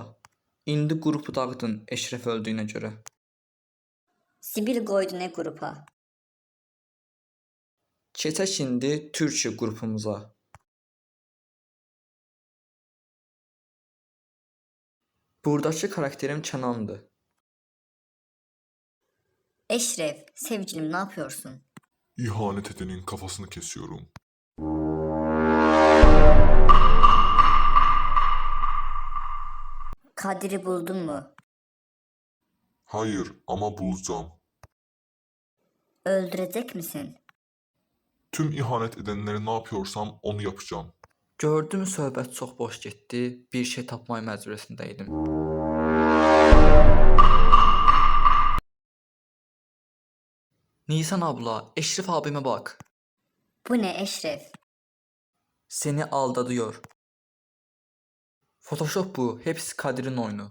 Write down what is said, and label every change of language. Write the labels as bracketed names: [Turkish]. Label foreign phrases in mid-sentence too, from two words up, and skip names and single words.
[Azerbaijani] İndi qrupu dağıdın Eşref öldüyünə görə. Sibil qoydu nə qrupa? Keçək indi Türkiyə qrupumuza. Buradakı karakterim Kənandır. [Turkish] Eşref, sevgilim ne yapıyorsun? İhanet edenin kafasını kesiyorum. Kadir'i buldun mu? Hayır ama bulacağım. Öldürecek misin? Tüm ihanet edenlere ne yapıyorsam onu yapacağım. [Azerbaijani] Gördüm söhbət çox boş getdi. Bir şey tapmaq məcburiyyətində idim. [Turkish] Nisan abla, Eşref abime bak. Bu ne Eşref? Seni aldatıyor. Photoshop bu. Hepsi Kadir'in oyunu.